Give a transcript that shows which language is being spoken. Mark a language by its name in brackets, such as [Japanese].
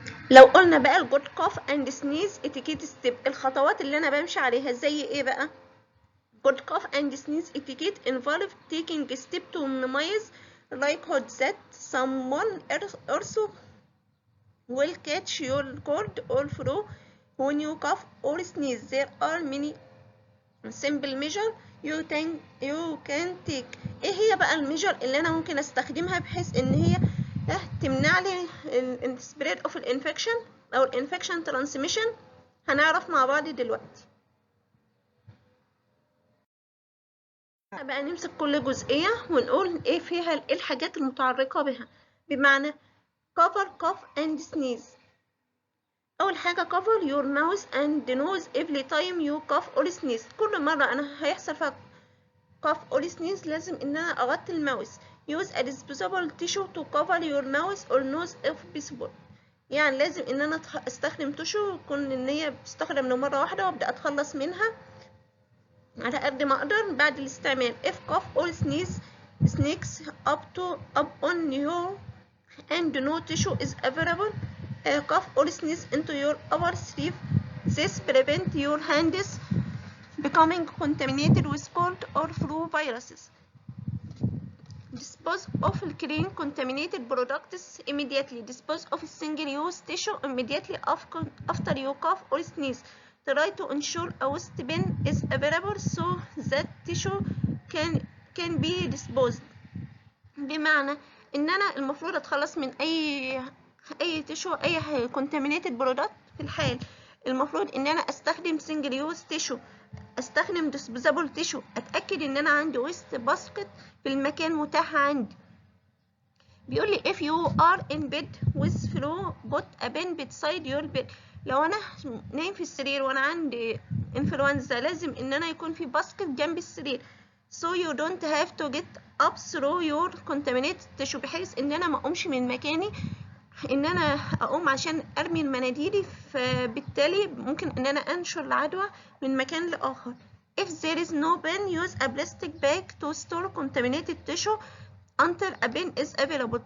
[Arabic] لو قلنا بقى الجود كوف اند سنيز اتيكيت ستيب، الخطوات اللي انا بمشي عليها زي ايه بقى؟ [English] Good cough and sneeze etiquette involve taking a step to minimize likelihood that someone else will catch your cold or flu when you cough or sneeze. There are many simple measures you can take. [Arabic] ايه هي بقى الميجر اللي انا ممكن استخدمها بحيث ان هي تمنع لي [English] spread of [Arabic] الانفكشن او الانفكشن transmission؟ هنعرف مع بعض دلوقتي. بقى نمسك كل جزئية ونقول ايه فيها، ايه الحاجات المتعلقة بها. [English] بمعنى cover cough and sneeze. [Arabic] أول حاجة [English] cover your mouth and nose every time you cough or sneeze. [Arabic] كل مرة أنا هيحصل فيها [English] cough or sneeze [Arabic] لازم إن أنا أغطي الماوس. [English] use a disposable tissue to cover your mouth or nose if possible. [Arabic] يعني لازم إن أنا أستخدم تشو يكون إن هي بتستخدم لمرة واحدة وأبدأ أتخلص منها على قد ما اقدر بعد الاستعمال. [English] if cough or sneaks up on you and no tissue is available, cough or sneeze into your upper sleeve. This prevent your hands becoming contaminated with cold or flu viruses. Dispose of clean contaminated products immediately. Dispose of single-use tissue immediately after you cough or sneeze. Try to ensure a waste bin is available so that tissue can be disposed. [Arabic] بمعنى ان انا المفروض اتخلص من اي تيشو، اي [English] contaminated product [Arabic] في الحال. المفروض ان انا استخدم [English] single use tissue، [Arabic] استخدم [English] disposable tissue، [Arabic] اتاكد ان انا عندي [English] waste basket [Arabic] في المكان متاح عندي. بيقول لي [English] if you are in bed with flu put a bin beside your bed. [Arabic] لو انا نايم في السرير وانا عندي انفلونزا لازم ان انا يكون في باسكت جنب السرير [English] so you don't have to get up through your contaminated tissue، [Arabic] بحيث ان انا ما اقومش من مكاني ان انا اقوم عشان ارمي المناديل، فبالتالي ممكن ان انا انشر العدوى من مكان لاخر. [English] if there is no bin use a plastic bag to store contaminated tissue until a bin is available.